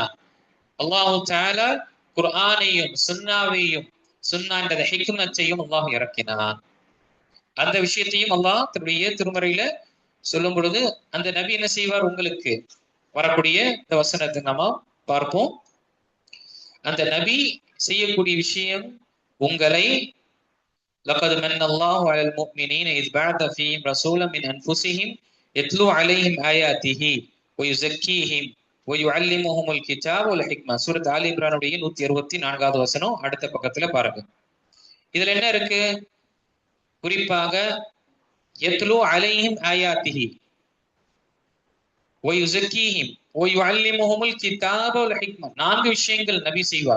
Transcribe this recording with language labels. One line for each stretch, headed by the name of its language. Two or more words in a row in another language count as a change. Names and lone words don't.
Arabic: الله تعالى
Tamil: குர்ஆனையும் சுன்னாவையும், சுன்னான்றத ஹிக்மத்தையும் அல்லாஹ் இறக்கினான். அந்த விஷயத்தையும் அல்லாஹ் தன்னுடைய திருமறையில சொல்லும் பொழுது அந்த நபி என்ன செய்வார்? உங்களுக்கு வரக்கூடிய இந்த வசனத்தை நாம பார்ப்போம். அந்த நபி செய்யக்கூடிய விஷயம், உங்களை
Arabic: لقد من الله على المؤمنين إذ بعث فيهم رسولا من أنفسهم يتلو عليهم آياته ويزكيهم ويعلمهم الكتاب والحكمة.
Tamil: சூரத் ஆல் இம்ரானுடைய 164வது வசனம் அடுத்த பக்கத்துல பாருங்க. இதுல என்ன இருக்கு?
Arabic: குறிப்பாக يتلو عليهم آياته ويزكيهم ويعلمهم الكتاب والحكمة.
Tamil: 4 விஷயங்கள் நபி செய்வார்.